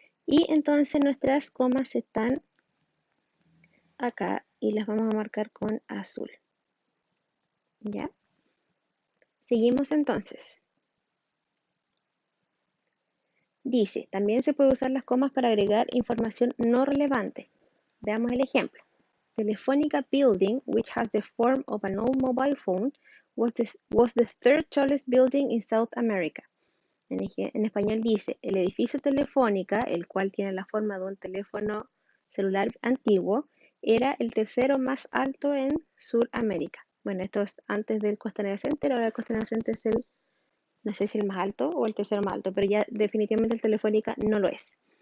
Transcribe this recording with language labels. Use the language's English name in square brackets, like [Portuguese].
[Spanish] Y entonces nuestras comas están acá y las vamos a marcar con azul. ¿Ya? Seguimos entonces. Dice, también se puede usar las comas para agregar información no relevante. Veamos el ejemplo. [English] Telefonica Building, which has the form of an old mobile phone, was the third tallest building in South America. [Spanish] En español dice, el edificio Telefónica, el cual tiene la forma de un teléfono celular antiguo, era el tercero más alto en Sudamérica. Bueno, esto es antes del Costanera Center, ahora el Costanera Center es el, no sé si el más alto o el tercero más alto, pero ya definitivamente el Telefónica no lo es.